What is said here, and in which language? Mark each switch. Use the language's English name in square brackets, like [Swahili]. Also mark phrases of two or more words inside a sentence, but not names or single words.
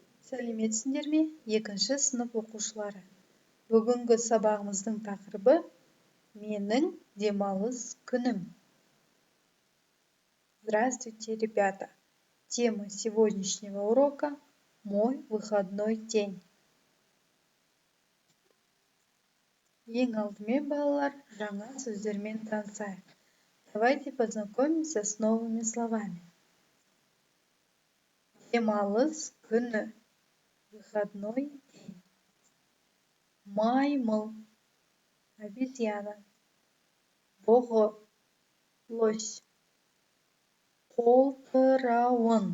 [Kazakh] Сәлеметсіңдер ме, екінші сынып оқушылары? Бүгінгі сабағымыздың тақырыбы менің демалыс күнім. [Russian] Здравствуйте, ребята! Тема сегодняшнего урока – мой выходной день. [Kazakh] Ең алдымен, балалар, жаңа сөздермен танысайық. [Russian] Давайте познакомимся с новыми словами. [Kazakh] Демалыс күні. [Russian] Выходной день. Маймыл. Обезьяна. Бұғы. Лось. Қолтырауын.